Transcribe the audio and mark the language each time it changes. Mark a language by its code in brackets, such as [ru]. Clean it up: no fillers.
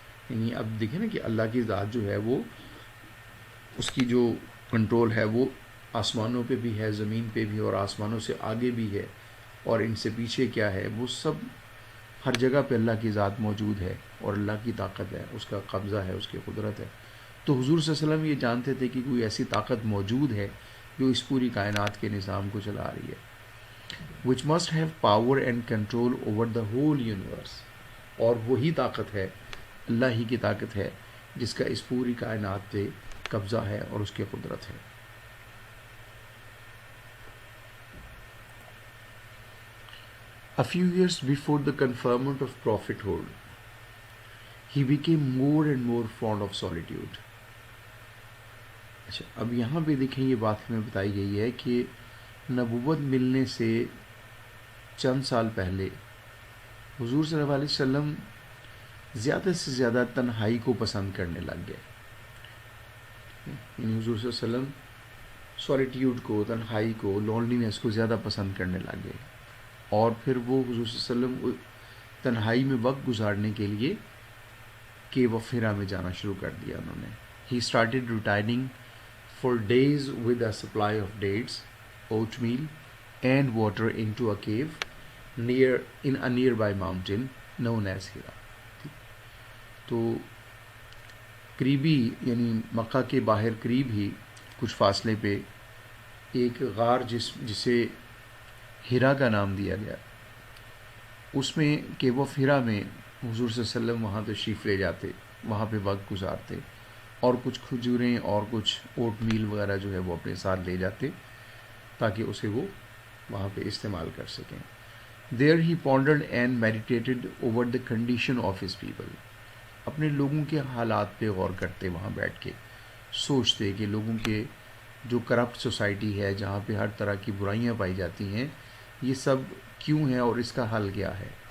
[ur] یعنی اب دیکھیں نا کہ اللہ کی ذات جو ہے وہ اس کی جو کنٹرول ہے وہ آسمانوں پہ بھی ہے، زمین پہ بھی، اور آسمانوں سے آگے بھی ہے، اور ان سے پیچھے کیا ہے، وہ سب ہر جگہ پہ اللہ کی ذات موجود ہے اور اللہ کی طاقت ہے، اس کا قبضہ ہے، اس کی قدرت ہے. تو حضور صلی اللہ علیہ وسلم یہ جانتے تھے کہ کوئی ایسی طاقت موجود ہے جو اس پوری کائنات کے نظام کو چلا رہی ہے. [en] which must have power and control over the whole universe. [ur] اور وہی طاقت ہے، اللہ ہی کی طاقت ہے جس کا اس پوری کائنات پہ قبضہ ہے اور اس کی قدرت ہے. [en] A few years before the conferment of prophethood, he became more and more fond of solitude. [ur] اچھا، اب یہاں پہ دیکھیں یہ بات ہمیں بتائی گئی ہے کہ نبوت ملنے سے چند سال پہلے حضور صلی اللہ علیہ وسلم زیادہ سے زیادہ تنہائی کو پسند کرنے لگ گئے. یعنی حضور صلی اللہ علیہ وسلم سولیٹیوڈ کو، تنہائی کو، لونلینس کو زیادہ پسند کرنے لگ گئے. اور پھر وہ حضور صلی اللہ علیہ وسلم تنہائی میں وقت گزارنے کے لیے کیو آف ہیرا میں جانا شروع کر دیا انہوں نے. [en] He started retiring for days with a supply of dates, oatmeal and water into a cave in a nearby mountain known as Hira. [ur] تو قریبی یعنی مکہ کے باہر قریب ہی کچھ فاصلے پہ ایک غار جسے ہیرا کا نام دیا گیا، اس میں کیو آف ہیرا میں حضور صلی اللہ علیہ وسلم وہاں تشریف لے جاتے، وہاں پہ وقت گزارتے اور کچھ کھجوریں اور کچھ اوٹ میل وغیرہ جو ہے وہ اپنے ساتھ لے جاتے تاکہ اسے وہ وہاں پہ استعمال کر سکیں. [en] There he pondered and meditated over the condition of his people. [ur] اپنے لوگوں کے حالات پہ غور کرتے، وہاں بیٹھ کے سوچتے کہ لوگوں کے جو کرپٹ سوسائٹی ہے، جہاں پہ ہر طرح کی برائیاں پائی جاتی ہیں، یہ سب کیوں ہیں اور اس کا حل کیا ہے.